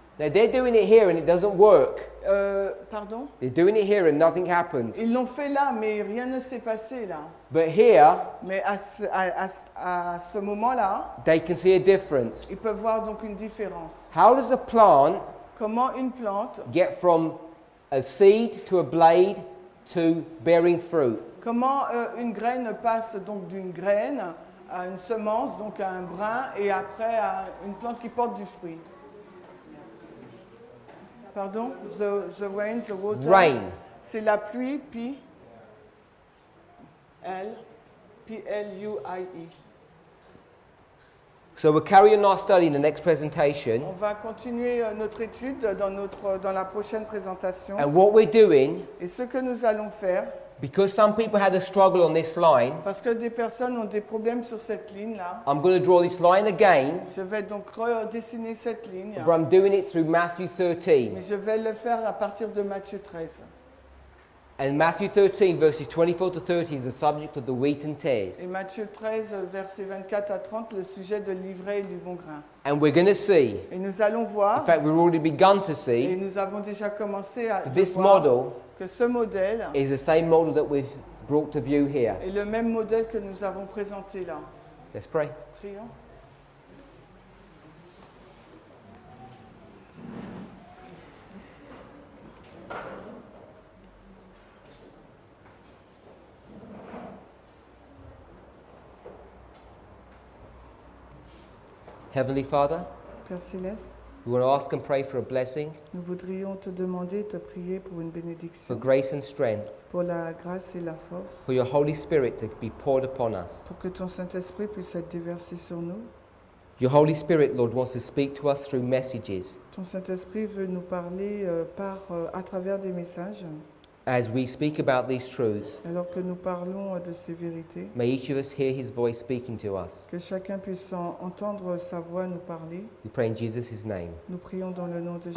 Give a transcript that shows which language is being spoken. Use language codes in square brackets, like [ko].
[en] Now they're doing it here and it doesn't work. [fr] Pardon? [en] They're doing it here and nothing happens. [fr] Ils l'ont fait là, mais rien ne s'est passé là. [en] But here [fr] Mais à ce moment-là, [en] they can see a difference. [fr] ils peuvent voir donc une différence. [en] How does a plant [fr] Comment une plante, [en] get from a seed to a blade to bearing fruit? [fr] comment une graine passe donc d'une graine à une semence, donc à un brin, et après à une plante qui porte du fruit. [en] Pardon? The rain, the water. Rain. [fr] C'est la pluie, puis P-L-U-I-E. [en] So we'll carry on our study in the next presentation. [fr] On va continuer notre étude dans la prochaine présentation. [en] And what we're doing, [fr] Et ce que nous allons faire, [en] because some people had a struggle on this line, [fr] parce que des personnes ont des problèmes sur cette ligne-là, [en] I'm going to draw this line again, [fr] je vais donc redessiner cette ligne, [en] but I'm doing it through Matthew 13. [fr] mais je vais le faire à partir de Matthieu 13. [en] And Matthew 13, verses 24 to 30 is the subject of the wheat and tares. [fr] Et Matthieu 13, versets 24 à 30, le sujet de l'ivraie et du bon grain. [en] And we're going to see, [fr] Et nous allons [en] in [fr] voir, [en] fact, we've already begun to [fr] et [en] see, [fr] nous avons déjà commencé à [en] this [fr] voir [en] model [fr] que ce modèle [en] is the same model that we've brought to view here. [fr] est le même modèle que nous avons présenté là. [en] Let's pray. [fr] Prions. [en] Heavenly Father, [fr] Père Céleste, [en] we want to ask and pray for a blessing, [fr] nous voudrions te demander, te prier pour une [en] for [fr] bénédiction, [en] grace and strength, [fr] pour la grâce et la force, [en] for your Holy Spirit to be poured upon us. [fr] pour que ton Saint-Esprit puisse être déversé sur nous. [en] Your Holy Spirit, Lord, wants to speak to us through messages. [fr] Ton Saint-Esprit veut nous parler à travers des messages. [en] As we speak about these truths, [fr] Alors que nous parlons de ces vérités, [en] may each of us hear his voice speaking to us. [fr] que chacun puisse entendre sa voix nous parler. [en] We pray in Jesus' name. [fr] Nous prions dans le nom de